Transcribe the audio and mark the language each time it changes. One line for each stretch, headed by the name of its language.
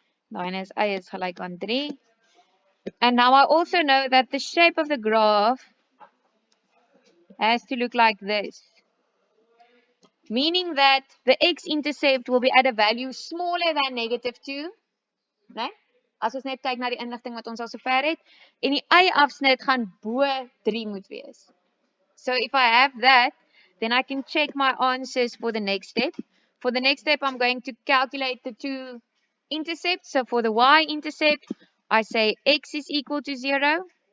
Afrikaans: Daai is y is gelyk aan 3.
English: And now I also know that the shape of the graph has to look like this. Meaning that the x-intercept will be at a value smaller than -2.
Afrikaans: Nee? As ons net kyk na die inligting wat ons al sover het. En die y-afsnit gaan bo 3 moet wees.
English: So if I have that, then I can check my answers for the next step. For the next step, I'm going to calculate the two intercepts. So for the y-intercept, I say x is equal to 0.